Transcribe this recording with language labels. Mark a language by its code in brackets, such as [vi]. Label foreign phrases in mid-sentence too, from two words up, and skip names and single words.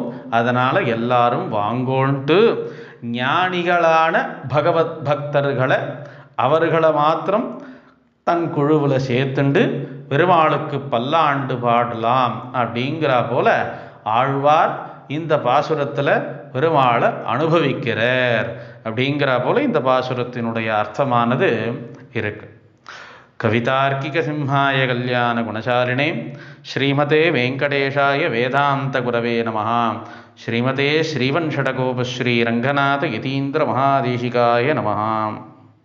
[ta] அதனால் எல்லாரும் வாங்கோன்ட்டு ஞானிகளான பகவத் பக்தர்களை அவர்களை மாத்திரம் தன் குழுவில் சேர்த்துண்டு பெருமாளுக்கு பல்லாண்டு பாடலாம் அப்படிங்கிற போல ஆழ்வார் இந்த பாசுரத்தில் பெருமாளை அனுபவிக்கிறார் அப்படிங்கிற போல இந்த பாசுரத்தினுடைய அர்த்தமானது இருக்கு. [sa] कवितार्किक सिंहाय कल्याण गुणशालिने श्रीमते वेङ्कटेशाय वेदान्त गुरवे नमः. श्रीमते श्रीवण्शठकोपश्री रङ्गनाथ यतीन्द्र महादेशिकाय नमः.